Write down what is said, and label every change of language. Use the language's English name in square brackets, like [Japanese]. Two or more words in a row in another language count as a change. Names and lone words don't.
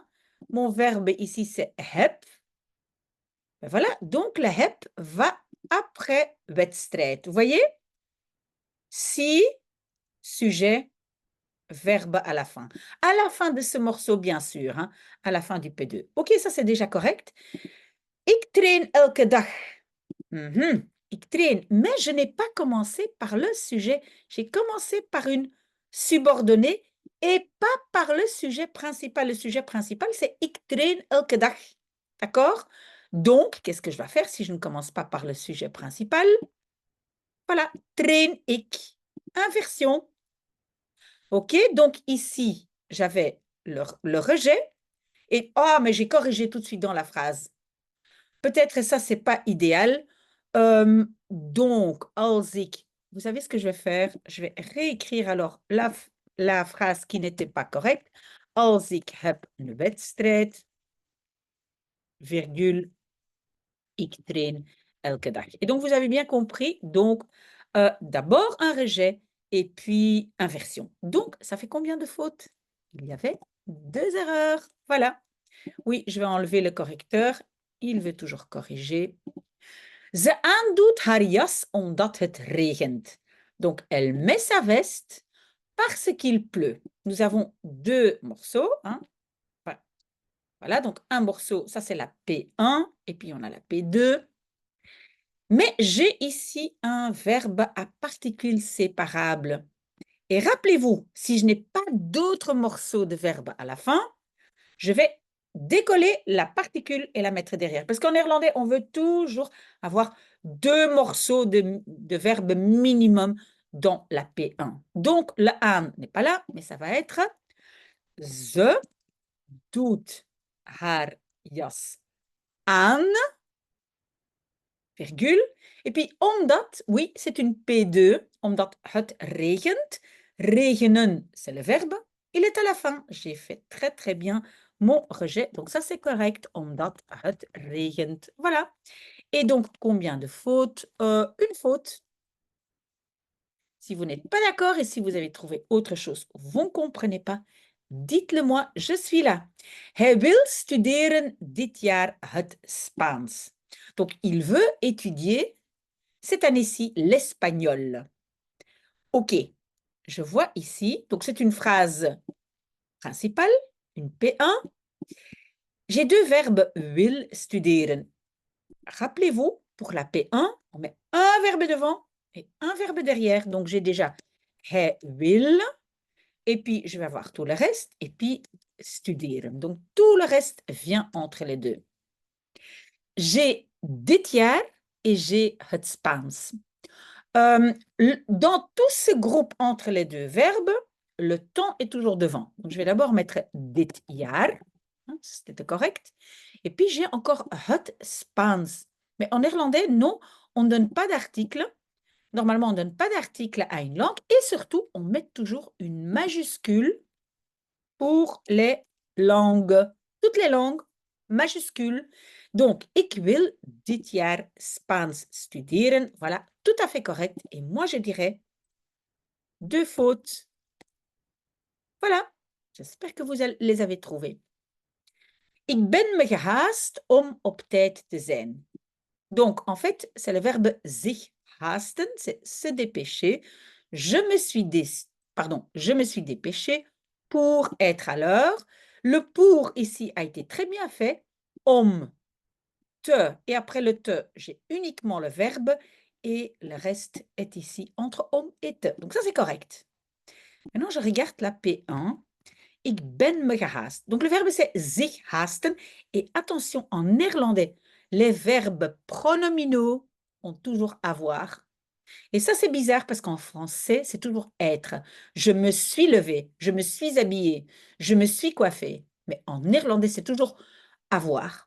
[French] Mon verbe ici, c'est heb. Ben voilà, donc le heb va après wedstrijd. Vous voyez? Si, sujet, verbe à la fin. À la fin de ce morceau, bien sûr, hein, à la fin du P2. OK, ça c'est déjà correct. [Dutch] Ik train elke dag. Ik train. [French] Mais je n'ai pas commencé par le sujet. J'ai commencé par une subordonnée et pas par le sujet principal. Le sujet principal, c'est [Dutch] ik train elke dag. [French] D'accord? Donc, qu'est-ce que je vais faire si je ne commence pas par le sujet principal? Voilà, [Dutch] train ik. [French] Inversion. OK, donc ici, j'avais le rejet. Et, oh, mais j'ai corrigé tout de suite dans la phrase. Peut-être ça, c'est pas idéal. Donc, [Dutch] als ik, [French] vous savez ce que je vais faire? Je vais réécrire alors la phrase qui n'était pas correcte. [Dutch] Als ik heb een wedstrijd, virgule, ik train elke dag. [French] Et donc, vous avez bien compris. Donc, d'abord un rejet et puis inversion. Donc, ça fait combien de fautes? Il y avait 2 erreurs. Voilà. Oui, je vais enlever le correcteur. Il veut toujours corriger. [Dutch] Ze aandoet haar jas omdat het regent. [French] Donc, elle met sa veste parce qu'il pleut. Nous avons 2 morceaux. Hein. Voilà, donc un morceau, ça c'est la P1, et puis on a la P2. Mais j'ai ici un verbe à particules séparables. Et rappelez-vous, si je n'ai pas d'autres morceaux de verbe à la fin, je vais décoller la particule et la mettre derrière. Parce qu'en néerlandais, on veut toujours avoir 2 morceaux de verbe minimum dans la P1. Donc, le aan n'est pas là, mais ça va être [Dutch] ze doet haar jas aan, [French] virgule. Et puis, omdat, oui, c'est une P2, [Dutch] omdat het regent. [French] Regenen, c'est le verbe. Il est à la fin. J'ai fait très, très bien mon rejet. Donc, ça, c'est correct, [Dutch] omdat het regent. [French] Voilà. Et donc, combien de fautes? Une faute. Si vous n'êtes pas d'accord et si vous avez trouvé autre chose, vous ne comprenez pas, dites-le moi, je suis là. [Dutch] Hij wil studeren dit jaar het Spaans. [French] Donc, il veut étudier cette année-ci l'espagnol. OK, je vois ici, donc c'est une phrase principale, une P1. J'ai 2 verbes [Dutch] wil studeren. [French] Rappelez-vous, pour la P1, on met un verbe devant et un verbe derrière. Donc, j'ai déjà [Dutch] hij wil, [French] et puis je vais avoir tout le reste, et puis studeren. Donc, tout le reste vient entre les deux. J'ai [Dutch] dit jaar [French] et j'ai [Dutch] het Spaans. [French] Dans tout ce groupe entre les deux verbes, le temps est toujours devant. Donc, je vais d'abord mettre [Dutch] dit jaar, [French] hein, c'était correct. Et puis, j'ai encore [Dutch] het Spaans. [French] Mais en néerlandais, non, on ne donne pas d'article. Normalement, on ne donne pas d'article à une langue. Et surtout, on met toujours une majuscule pour les langues. Toutes les langues, majuscules. Donc, [Dutch] ik wil dit jaar Spaans studeren. [French] Voilà, tout à fait correct. Et moi, je dirais 2 fautes. Voilà, j'espère que vous les avez trouvées. [Dutch] Ik ben me gehaast om op tijd te zijn. [French] Donc, en fait, c'est le verbe [Dutch] zich haasten, [French] c'est se dépêcher. Je me suis dépêché pour être à l'heure. Le pour ici a été très bien fait. Om, te, et après le te, j'ai uniquement le verbe et le reste est ici entre om et te. Donc ça, c'est correct. Maintenant, je regarde la P1. [Dutch] Ik ben me gehaast. [French] Donc le verbe, c'est [Dutch] zich haasten. [French] Et attention, en néerlandais, les verbes pronominaux ont toujours avoir. Et ça, c'est bizarre parce qu'en français, c'est toujours être. Je me suis levée, je me suis habillée, je me suis coiffée. Mais en néerlandais, c'est toujours avoir.